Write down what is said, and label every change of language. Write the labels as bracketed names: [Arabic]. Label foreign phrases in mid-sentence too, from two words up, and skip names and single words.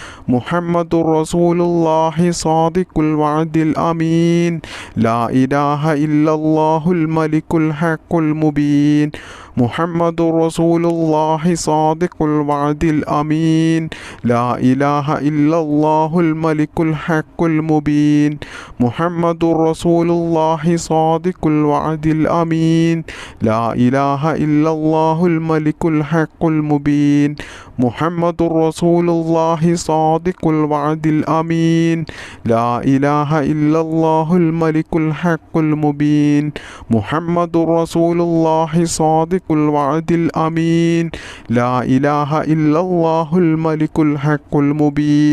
[Arabic] محمد رسول الله صادق الوعد الأمين لا إله إلا الله الملك الحق المبين محمد رسول الله صادق الوعد الأمين لا إله إلا الله الملك الحق المبين محمد رسول الله صادق الوعد الأمين لا إله إلا الله الملك الحق المبين محمد رسول الله صادق الوعد الأمين. لا إله إلا الله الملك الحق المبين. محمد رسول الله صادق الوعد الأمين. لا إله إلا الله الملك الحق المبين.